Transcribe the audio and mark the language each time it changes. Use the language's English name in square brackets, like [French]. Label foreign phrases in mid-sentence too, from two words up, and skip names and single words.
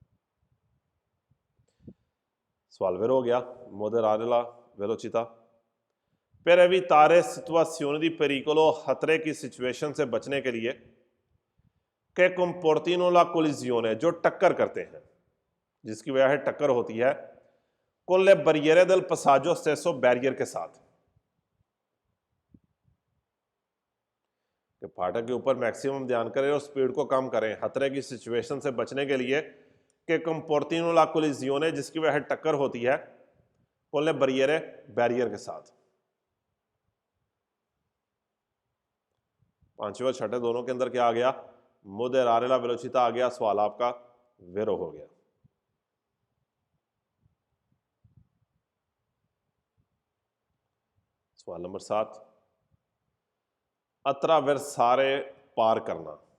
[Hindi] सवाल वेरो हो गया, [Italian] moderare la velocità. per evitare situazioni di pericolo, [Hindi] खतरे की सिचुएशन से बचने के लिए। [Italian] che comportino la collisione, [Hindi] जो टक्कर करते हैं, जिसकी वजह से टक्कर होती है। [Italian] con le barriere del passaggio stesso, [Hindi] बैरियर के साथ। कि फाटक के ऊपर मैक्सिमम ध्यान करें और स्पीड को कम करें खतरे की सिचुएशन से बचने के लिए। कि [Italian] comportino la collisione, [Hindi] जिसकी वजह से टक्कर होती है। [Italian] con le barriere, [Hindi] बैरियर के साथ। पांचवें छठे दोनों के अंदर क्या आ गया? [Italian] moderare la velocità [Hindi] आ गया। सवाल आपका वेरो हो गया। सवाल नंबर 7, अत्रावेर्सारे, पार करना।